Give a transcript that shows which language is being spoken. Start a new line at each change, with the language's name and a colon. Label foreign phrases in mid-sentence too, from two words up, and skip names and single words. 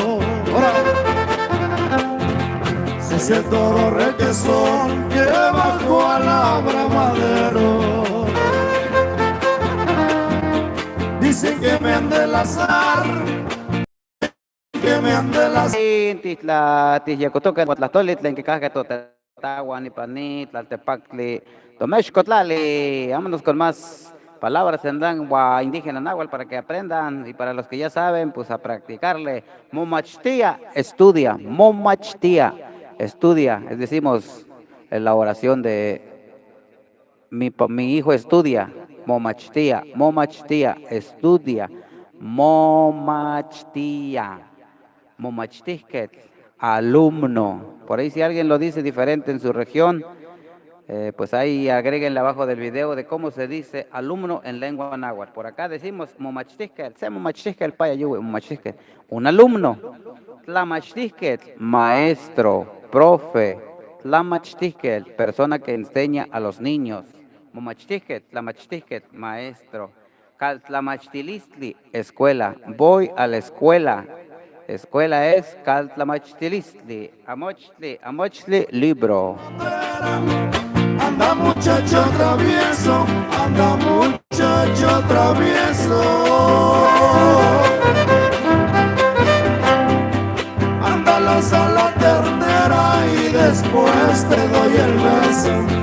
Spanish: Es el toro requesón que bajó a la Bravadero. Dicen que me han de lazar, que me han de lazar.
Nahuatl languages: Titla, Tiyacotoca, Guatlatolit, Lenquecaja, Totawan, Ipanit, Tlaltepactli, Tomexcotlali.
Spanish: Vámonos con más palabras en lengua indígena náhuatl para que aprendan, y para los que ya saben, pues a practicarle. Momachtia, estudia. Momachtia, estudia. Es decimos en la oración de mi hijo estudia.
Nahuatl languages: Momachtia, momachtia, estudia. Momachtia, momachtisket, alumno.
Spanish: Por ahí si alguien lo dice diferente en su región, pues ahí agréguenle abajo del video de cómo se dice alumno en lengua náhuatl. Por acá decimos momachtisket,
Nahuatl languages: se momachtisket, payayuwe, momachtisket,
Spanish: un alumno. Tlamachtisket, maestro, profe. Tlamachtisket, persona que enseña a los niños.
Nahuatl languages: Momachtisket, tlamachtisket, maestro. Caltlamachtilistli, escuela.
Spanish: Voy a la escuela. Escuela es Caltlamachtilistli.
Nahuatl languages: Amochtli, amochtli,
Spanish: libro. Anda muchacho travieso, anda muchacho travieso. Ándalas a la ternera y después te doy el beso.